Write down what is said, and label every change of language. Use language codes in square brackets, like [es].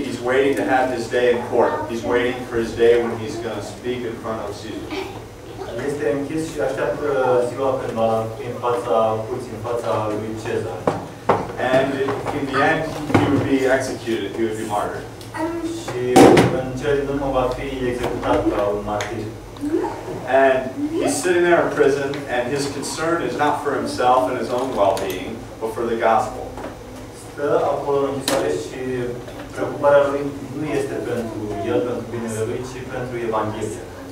[en] He's waiting to have his day in court. He's waiting for his day when he's going to speak in front of Caesar. [ro] Este închis și așteaptă ziua când va fi în fața curții, în fața lui Cezar. [en] And in the end, he would be executed. He would be martyred. [ro] Și în cele din urmă va fi executat ca un martir. [en] And he's sitting there in prison, and his concern is not for himself and his own well-being, but for the gospel. [ro] Stă acolo în închisoare și preocuparea lui nu este pentru el, pentru binele lui, ci pentru Evanghelie.